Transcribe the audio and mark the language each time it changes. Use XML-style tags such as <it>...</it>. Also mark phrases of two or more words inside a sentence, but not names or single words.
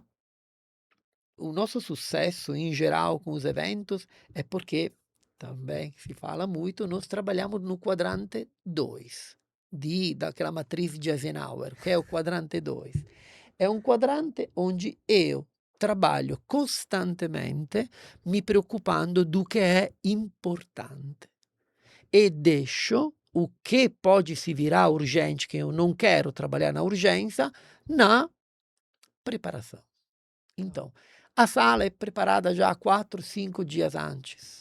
<pt>o nosso sucesso em geral com os eventos é porque, também se fala muito, nós trabalhamos no quadrante 2, daquela matriz de Eisenhower, que é o quadrante 2. É um quadrante onde eu trabalho costantemente me preoccupando do que é importante e deixo o que pode se virar urgente, que eu não quero trabalhar na urgência, na preparação. Então, a sala é preparada já 4, 5 dias antes.</pt>